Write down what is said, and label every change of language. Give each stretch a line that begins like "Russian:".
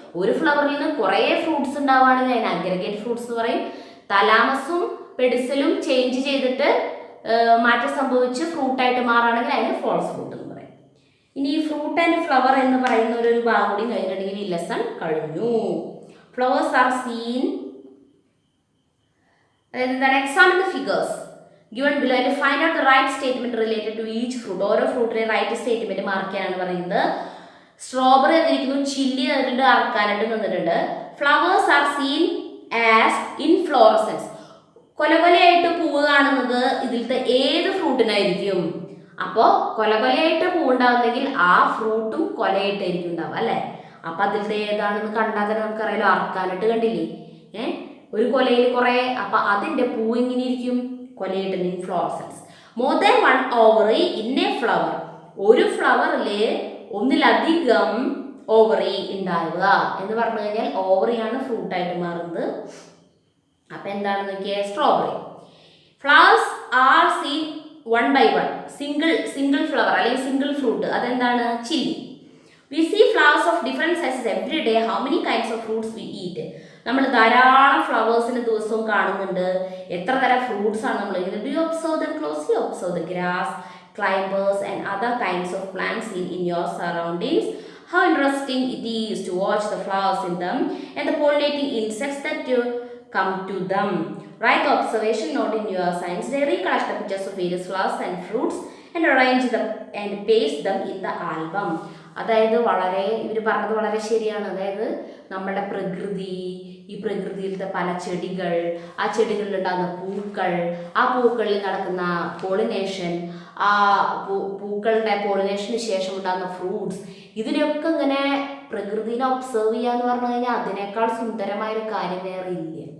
Malayalam: ഒരു ഫ്ലവറിൽ നിന്ന് കുറേ ഫ്രൂട്ട്സ് ഉണ്ടാവുകയാണെങ്കിൽ അതിന് അഗ്രിഗേറ്റ് ഫ്രൂട്ട്സ് എന്ന് പറയും. തലാമസും പെഡിസലും ചേഞ്ച് ചെയ്തിട്ട് മാറ്റം സംഭവിച്ച് ഫ്രൂട്ടായിട്ട് മാറുകയാണെങ്കിൽ അതിന് ഫോൾസ് ഫ്രൂട്ട് എന്ന് പറയും. ഇനി ഈ ഫ്രൂട്ട് ആൻഡ് ഫ്ലവർ എന്ന് പറയുന്ന ഒരു ഭാഗം കൂടി കഴിഞ്ഞിട്ടുണ്ടെങ്കിൽ ഈ ലെസൺ കഴിഞ്ഞു.
English: Flowers are seen.
Malayalam: എന്താണ്?
English: Examine the figures given below and find out the right statement related to each fruit.
Malayalam: ഓരോ ഫ്രൂട്ടിനെ റൈറ്റ് സ്റ്റേറ്റ്മെന്റ് മാർക്ക് ചെയ്യാനാണ് പറയുന്നത്. സ്ട്രോബെറി തന്നിരിക്കുന്നു, ചില്ലി തന്നിട്ടുണ്ട്, അറക്കാനായിട്ട് തന്നിട്ടുണ്ട്.
English: Flowers are seen as inflorescence.
Malayalam: കൊലകൊലയായിട്ട് പൂവ് കാണുന്നത് ഇതിലത്തെ ഏത് ഫ്രൂട്ടിനായിരിക്കും? അപ്പോൾ കൊലകൊലയായിട്ട് പൂവ് ഉണ്ടാവുന്നെങ്കിൽ ആ ഫ്രൂട്ടും കൊലയായിട്ടായിരിക്കും ഉണ്ടാവുക അല്ലേ? അപ്പൊ അതിലത്തെ ഏതാണെന്ന് കണ്ടാൽ തന്നെ നമുക്കറിയാലോ. അറക്കാനായിട്ട് കണ്ടില്ലേ? ഒരു കൊലയിൽ കുറെ, അപ്പൊ അതിന്റെ പൂവ് എങ്ങനെ ഇരിക്കും? കൊലയിട്ട് inflorescence.
English: More than 1 ovary in a flower.
Malayalam: ഒരു ഫ്ലവറില് ഒന്നിലധികം ഓവറി ഉണ്ടാവുക എന്ന് പറഞ്ഞു കഴിഞ്ഞാൽ ഓവറിയാണ് ഫ്രൂട്ടായിട്ട് മാറുന്നത്. അപ്പൊ എന്താണെന്ന് നോക്കിയേ? Strawberry.
English: Flowers are seen 1 by 1.
Malayalam: Single flower അല്ലെങ്കിൽ സിംഗിൾ ഫ്രൂട്ട്. അതെന്താണ്? Chilli.
English: We see flowers of different sizes every day. How many kinds of fruits we eat?
Malayalam: നമ്മൾ ധാരാളം ഫ്ലവേഴ്സിന് ദിവസവും കാണുന്നുണ്ട്. എത്ര തരം ഫ്രൂട്ട്സ് ആണ് നമ്മൾ ചെയ്യുന്നത്?
English: Do you observe them closely? Observe the grass, climbers and other kinds of plants in your surroundings. How interesting it is to watch the flowers in them and the pollinating insects that come to them. Write the observation note in your science diary. Collect the pictures of various flowers and fruits and arrange them and paste them in the album.
Malayalam: അതായത് ഇവർ പറഞ്ഞത് വളരെ ശരിയാണ്. അതായത് നമ്മുടെ പ്രകൃതി, ഈ പ്രകൃതിയിലത്തെ പല ചെടികൾ, ആ ചെടികളിലുണ്ടാകുന്ന പൂക്കൾ, ആ പൂക്കളിൽ നടക്കുന്ന പോളിനേഷൻ, ആ പൂക്കളുടെ പോളിനേഷന് ശേഷം ഉണ്ടാകുന്ന ഫ്രൂട്ട്സ്, ഇതിനെയൊക്കെ ഇങ്ങനെ പ്രകൃതിനെ ഒബ്സർവ് ചെയ്യാന്ന് പറഞ്ഞു കഴിഞ്ഞാൽ അതിനേക്കാൾ സുന്ദരമായൊരു കാര്യം വേറെ ഇല്ല.